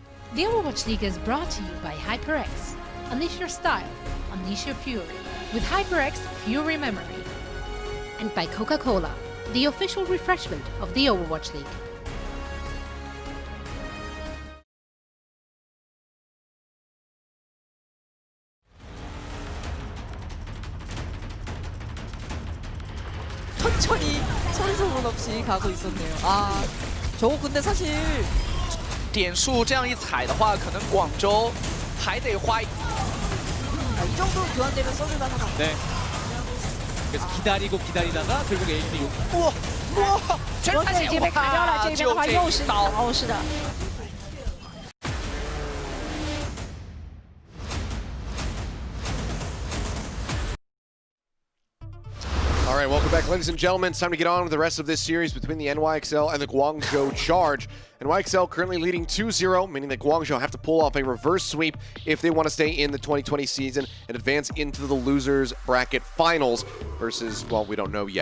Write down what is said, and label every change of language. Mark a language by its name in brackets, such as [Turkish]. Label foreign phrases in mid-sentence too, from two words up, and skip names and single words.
[English] The Overwatch League is brought to you by HyperX. Unleash your style, unleash your fury with HyperX Fury Memory. And by Coca-Cola, the official refreshment of the Overwatch League. [Korean] 천천히 소리 소문 없이 가고 있었네요. 아, 저거 근데 사실 [Chinese] 点数这样一踩的话，可能广州还得花。 [Korean] 이 정도 교환되면 써줄만 하다. 네. 그래서 기다리고 기다리다가 결국 에이지 우와, 우와, [Chinese] 这边已经被卡掉了，这边的话又是倒，是的。 [English] All right, welcome back, ladies and gentlemen. It's time to get on with the rest of this series between the NYXL and the Guangzhou Charge. NYXL currently leading 2-0, meaning that Guangzhou have to pull off a reverse sweep if they want to stay in the 2020 season and advance into the losers bracket finals versus, well, we don't know yet.